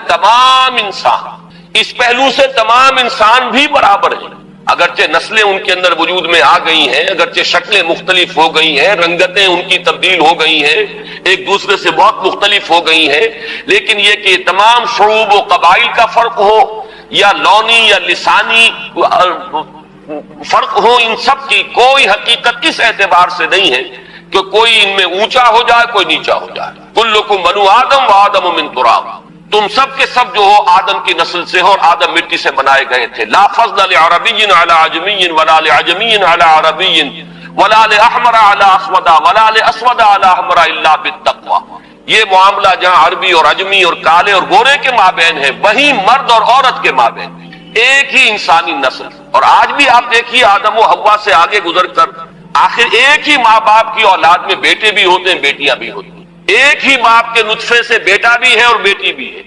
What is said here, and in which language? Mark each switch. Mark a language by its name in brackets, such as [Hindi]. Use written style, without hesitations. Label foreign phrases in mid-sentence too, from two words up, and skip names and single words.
[Urdu] تمام انسان اس پہلو سے تمام انسان بھی برابر ہیں، اگرچہ نسلیں ان کے اندر وجود میں آ گئی ہیں، اگرچہ شکلیں مختلف ہو گئی ہیں، رنگتیں ان کی تبدیل ہو گئی ہیں، ایک دوسرے سے بہت مختلف ہو گئی ہیں، لیکن یہ کہ تمام شعوب و قبائل کا فرق ہو یا لونی یا لسانی فرق ہو، ان سب کی کوئی حقیقت اس اعتبار سے نہیں ہے کہ کوئی ان میں اونچا ہو جائے کوئی نیچا ہو جائے. [Arabic] کلکم بنو آدم و آدم من تراب، [Urdu] تم سب کے سب جو ہو آدم کی نسل سے ہو اور آدم مٹی سے بنائے گئے تھے. [Arabic] لا فضل لعربی علی عجمی ولا لعجمی علی عربی ولا لاحمر علی اسود ولا لاسود علی احمر الا بالتقوی. [Urdu] یہ معاملہ جہاں عربی اور عجمی اور کالے اور گورے کے مابین ہے، وہیں مرد اور عورت کے مابین ایک ہی انسانی نسل. اور آج بھی آپ دیکھیے آدم و حوا سے آگے گزر کر آخر ایک ہی ماں باپ کی اولاد میں بیٹے بھی ہوتے ہیں بیٹیاں بھی ہوتی ہیں. ایک ہی باپ کے نطفے سے بیٹا بھی ہے اور بیٹی بھی ہے.